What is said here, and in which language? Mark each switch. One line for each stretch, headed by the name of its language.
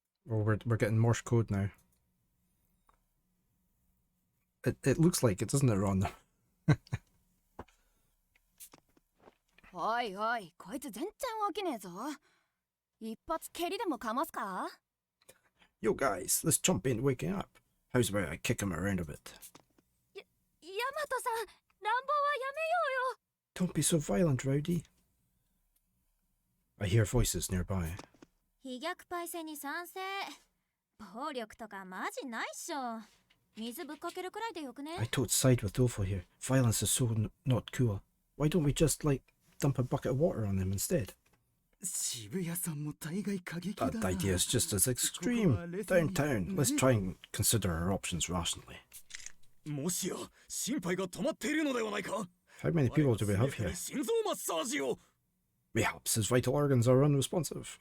English: Oh, we're getting Morse code now. It looks like it, doesn't it, Ron?
Japanese: おいおい、こいつ全然起きねえぞ。一発蹴りでもかますか？
English: Yo guys, this chump ain't waking up. How's about I kick him around a bit?
Japanese: ヤマトさん、乱暴はやめようよ。
English: Don't be so violent, Rowdy. I hear voices nearby.
Japanese: 飛脚パイセンに賛成。暴力とかマジないっしょ。水ぶっかけるくらいでよくね。
English: I tote side with Dolfo here. Violence is so not cool. Why don't we just, like, dump a bucket of water on him instead? That idea is just as extreme. Downtown, let's try and consider our options rationally.
Japanese: もしや心配が止まっているのではないか
English: How many people do we have here?
Japanese: 心臓マッサージを
English: Mayhaps his vital organs are unresponsive.